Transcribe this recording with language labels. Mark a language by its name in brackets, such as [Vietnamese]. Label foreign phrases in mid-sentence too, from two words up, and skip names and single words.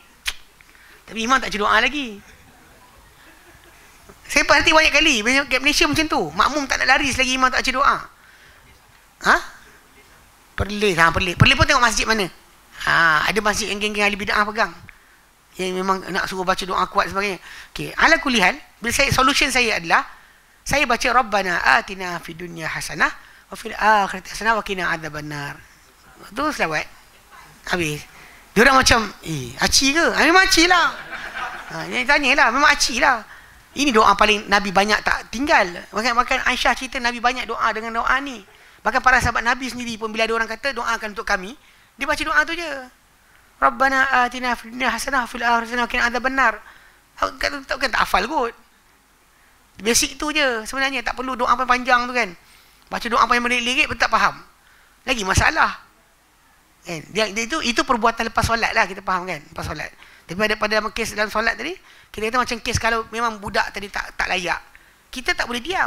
[Malay] Tapi imam tak baca doa lagi. Saya perhati banyak kali kat Malaysia macam tu. Makmum tak nak lari selagi imam tak baca doa. Perlis. Perlis pun tengok masjid mana. Ada masjid yang geng-geng ahli bid'ah pegang. Yang memang nak suruh baca doa kuat sebagainya. Okey, [Arabic] على كل حال, [Malay] bila solution saya adalah saya baca [Arabic] ربنا آتنا في الدنيا حسنة وفي الآخرة حسنة وقنا عذاب النار. [Malay] Tu selawat. Habis. Dia orang macam, aci ke? Memang aci lah. Dia tanyalah, memang aci lah. Ini doa paling Nabi banyak tak tinggal. Bahkan Aisyah cerita Nabi banyak doa dengan doa ni. Bahkan para sahabat Nabi sendiri pun bila ada orang kata doakan untuk kami, dia baca doa tu je. [Arabic] ربنا آتنا في الدنيا حسنة وفي الآخرة حسنة وقنا عذاب النار. [Malay] Tak hafal kot. Basic tu je sebenarnya, tak perlu doa panjang tu kan. Baca doa panjang lirik pun tak faham. Lagi masalah. Kan? Itu perbuatan lepas solat lah, kita faham kan? Lepas solat. Tapi pada kes dalam solat tadi, kita kata macam kes kalau memang budak tadi tak layak, kita tak boleh diam.